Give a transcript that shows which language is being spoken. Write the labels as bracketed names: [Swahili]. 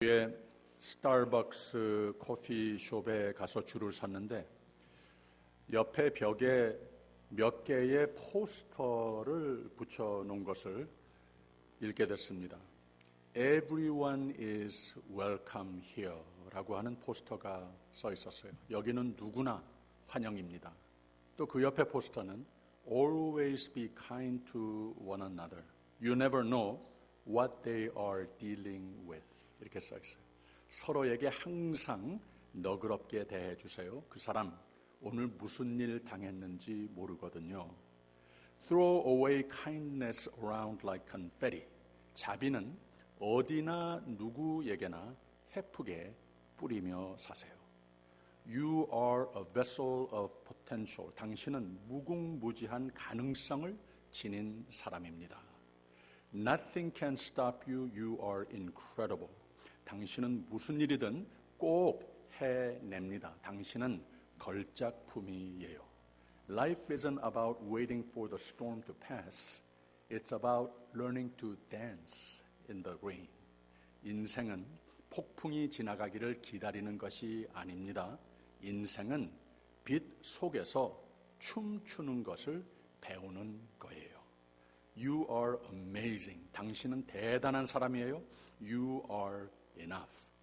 [Korean] 에 스타벅스 커피숍에 가서 줄을 섰는데 옆에 벽에 몇 개의 포스터를 붙여놓은 것을 읽게 됐습니다. [English] Everyone is welcome here [Korean] 라고 하는 포스터가 써 있었어요. 여기는 누구나 환영입니다. 또 그 옆에 포스터는 [English] Always be kind to one another. You never know what they are dealing with. [Korean] 이렇게 써 있어요. 서로에게 항상 너그럽게 대해 주세요. 그 사람 오늘 무슨 일 당했는지 모르거든요. [English] Throw away kindness around like confetti. [Korean] 자비는 어디나 누구에게나 헤프게 뿌리며 사세요. [English] You are a vessel of potential. [Korean] 당신은 무궁무진한 가능성을 지닌 사람입니다. [English] Nothing can stop you. You are incredible. [Korean] 당신은 무슨 일이든 꼭 해냅니다. 당신은 걸작품이에요. [English] Life isn't about waiting for the storm to pass. It's about learning to dance in the rain. [Korean] 인생은 폭풍이 지나가기를 기다리는 것이 아닙니다. 인생은 빛 속에서 춤추는 것을 배우는 거예요. [English] You are amazing. [Korean] 당신은 대단한 사람이에요. [English] You are enough.